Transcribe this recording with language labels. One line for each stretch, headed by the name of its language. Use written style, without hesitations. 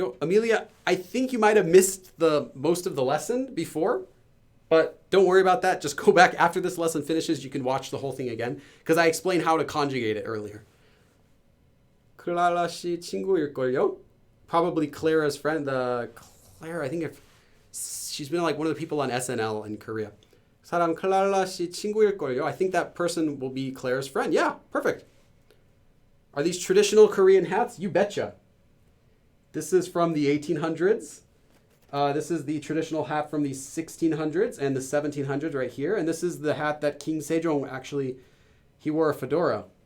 English: Amelia, I think you might have missed most of the lesson before, but don't worry about that. Just go back after this lesson finishes. You can watch the whole thing again because I explained how to conjugate it earlier.
Korean: 클라라 씨 친구일걸요?
English: Probably Clara's friend. Clara, I think she's been like one of the people on SNL in Korea.
Korean: 사람 클라라 씨 친구일걸요?
English: I think that person will be Clara's friend. Yeah, perfect. Are these traditional Korean hats? You betcha. This is from the 1800s. This is the traditional hat from the 1600s and the 1700s right here. And this is the hat that King Sejong he wore a fedora.